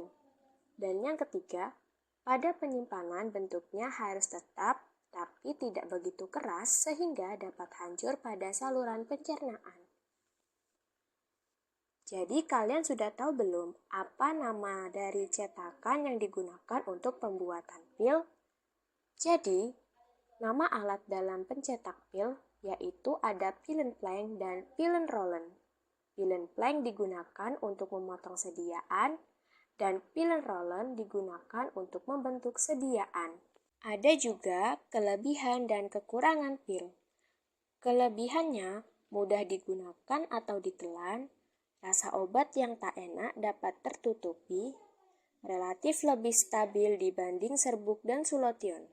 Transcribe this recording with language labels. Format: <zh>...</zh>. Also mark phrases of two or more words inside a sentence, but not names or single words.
<id>Dan yang ketiga, pada penyimpanan bentuknya harus tetap tapi tidak begitu keras sehingga dapat hancur pada saluran pencernaan. Jadi kalian sudah tahu belum apa nama dari cetakan yang digunakan untuk pembuatan pil? Jadi, nama alat dalam pencetak pil yaitu ada</id> <nl>pillen plank</nl> <id>dan</id> <nl>pillen rollen. Pillen plank</nl> <id>digunakan untuk memotong sediaan dan</id> <nl>pillen rollen</nl> <id>digunakan untuk membentuk sediaan. Ada juga kelebihan dan kekurangan pil. Kelebihannya mudah digunakan atau ditelan, rasa obat yang tak enak dapat tertutupi, relatif lebih stabil dibanding serbuk dan sulotion.</id>